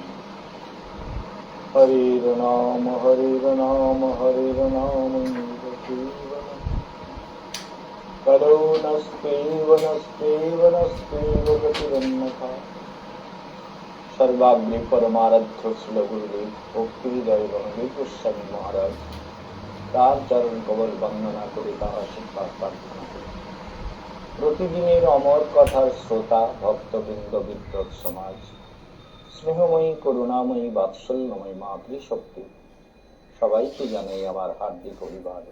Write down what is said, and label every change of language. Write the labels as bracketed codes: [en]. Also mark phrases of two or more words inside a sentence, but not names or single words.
[sa] हरिर्नाम हरिर्नाम हरिर्नामैव जीवनम् कलौ नस्त्यैव नस्त्यैव नस्त्यैव गतिरन्यथा। सर्वाग्नि परमाराध्य [bn] श्रील गुरुदेव भक्ति हृदय गणदेव गोस्वामी महाराज তার চরণ কমল বন্দনা করে তার আশীর্বাদ প্রার্থনা করি। প্রতিদিনের অমর কথার শ্রোতা ভক্তবৃন্দ বিদ্বৎ সমাজ, স্নেহময়ী করুণাময়ী বাৎসল্যময়ী মাতৃশক্তি, সবাইকে জানাই আমার হার্দিক অভিবাদন।